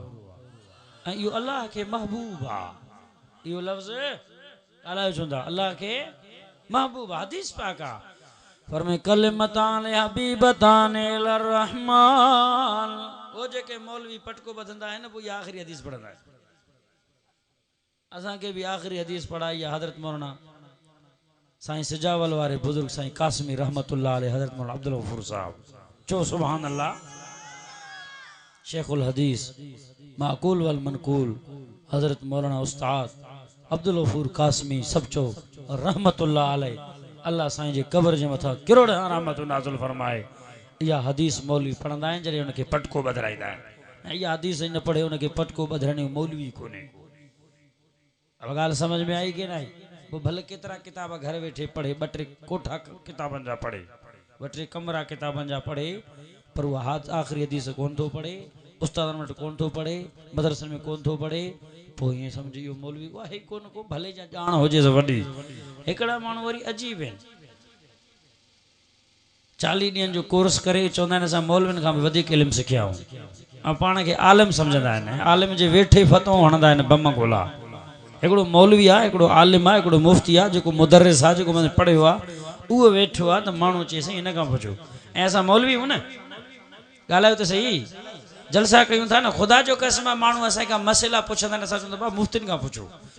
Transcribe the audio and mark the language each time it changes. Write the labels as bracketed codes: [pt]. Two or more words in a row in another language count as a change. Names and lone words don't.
[sd] ऐं इहो अल्लाह खे महबूब आहे इहो लफ़्ज़ ॻाल्हायो चवंदा अल्लाह खे महबूब आहे हदीस पाक आहे फरमाए [ar] كلمتان حبيبتان إلى الرحمن [sd] वो जेके मौलवी पटको ॿधंदा आहिनि पोइ इहा आख़िरी हदीस पढ़ंदा आहिनि असां के भी आखिरी हदीस पढ़ाई है हजरत मौलाना साईं सिजावल वाले बुजुर्ग साईं कासमी [ar] رحمة الله عليه [sd] हजरत मौलाना अब्दुल गफूर साहब चो [ar] سبحان الله [sd] शेखुल हदीस [ar] معقول والمنقول [sd] हजरत मौलाना उस्ताद अब्दुल गफूर कासमी सब चो [ar] رحمة الله عليه [sd] अल्लाह साईं जे कब्र जे मथा किरोड़ रहमत नाज़िल फरमाए या हदीस मौलवी पढ़ंदा आहिनि जॾहिं उनखे पटको ॿधाईंदा आहिनि या हदीस न पढ़े उनखे पटको ॿधण मौलवी कोन्हे अब गाल [hi] समझ में आई कि नहीं [sd] वो भले केतरा किताब घर वेठे पढ़े बटे कोठा किताबन जा पढ़े बटे कमरा किताबन जा पढ़े पर वो हाथ आखिरी हदीस कोन थो पढ़े उस्तादन वटि कोन थो पढ़े मदरसन में कोन थो पढ़े पोइ ईअं सम्झी इहो मौलवी आहे कोन को भले जा ॼाण हुजे वॾी हिकिड़ा माण्हू वरी अजीब आहिनि 40 ॾींहंनि जो कोर्स करे चवंदा आहिनि असां मौलवियुनि खां बि वधीक इल्मु सिखिया आहियूं ऐं पाण खे आलिम सम्झंदा आहिनि आलिम जे वेठे फतवो हणंदा आहिनि बम गोला हिकिड़ो मौलवी आहे हिकिड़ो आलिम आहे हिकिड़ो मुफ़्ती आहे जेको मुदर्रिस आहे जेको मैंने पढ़ियो आहे उहो वेठो आहे त माण्हू चए साईं इन खां पुछो ऐं असां मौलवी आहियूं न ॻाल्हायो त सही जलसा कयूं था न ख़ुदा जो कसम आहे माण्हू असांखां मसइला पुछंदा आहिनि असां चवंदा भाउ मुफ़्तियुनि खां पुछो छो